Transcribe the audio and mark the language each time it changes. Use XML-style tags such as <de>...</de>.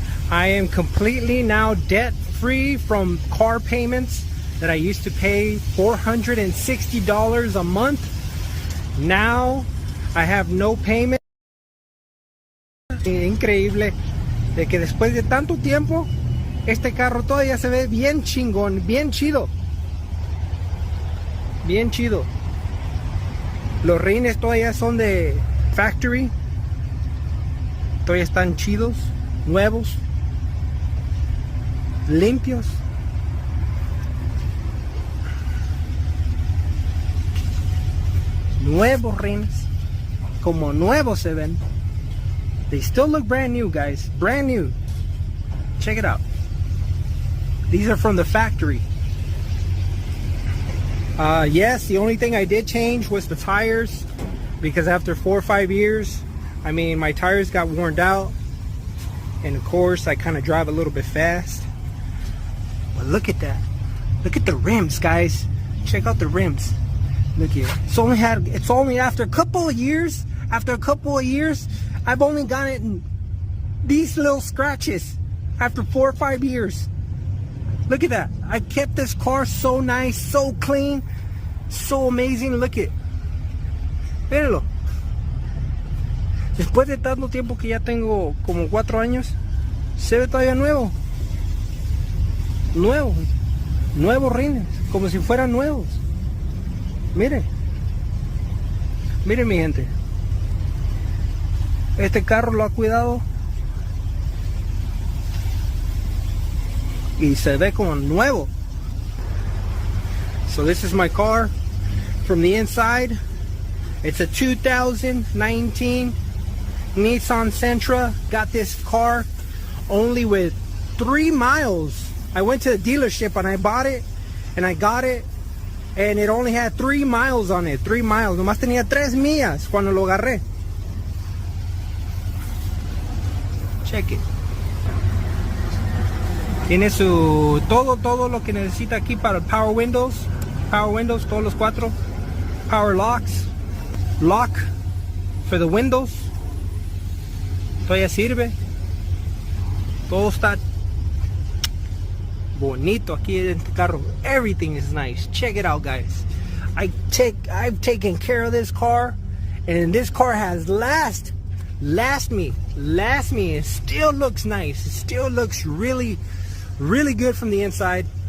<en>I am completely now debt free from car payments that I used to pay $460 a month. Now I have no payment.</en> <es>Increíble de que después de tanto tiempo este carro todavía se ve bien chingón, bien chido. Bien chido. Los rines todavía son de factory. Todavía están chidos, nuevos, limpios. Nuevos rines, como nuevos se ven.</es> <en>They still look brand new, guys. Brand new. Check it out. These are from the factory. Yes, the only thing I did change was the tires, because after 4 or 5 years, I mean, my tires got worn out, and of course I kind of drive a little bit fast. But look at that. Look at the rims, guys. Check out the rims. Look here. It's only after a couple of years. After a couple of years, I've only gotten these little scratches after 4 or 5 years. Look at that. I kept this car so nice, so clean, so amazing. Look at it.</en> <es>Mírenlo. Después de tanto tiempo que ya tengo como 4 años, se ve todavía nuevo. Nuevo. Nuevos rines, como si fueran nuevos. Miren. Miren, mi gente. Este carro lo ha cuidado y se ve como nuevo.</es> <en>So this is my car from the inside. It's a 2019 Nissan Sentra. Got this car only with 3 miles. I went to the dealership and I bought it and I got it, and it only had 3 miles on it. 3 miles.</en> <es>Nomás tenía 3 millas cuando lo agarré.</es> <en>Check it.</en> <es>Tiene su todo lo que necesita aquí para power windows, todos los 4, power locks,</es> <en>lock for the windows.</en> <es>Todavía sirve. Todo está bonito aquí en este carro.</es> <en>Everything is nice. Check it out, guys. I've taken care of this car, and this car has last me. It still looks nice. It still looks really good from the inside.</en>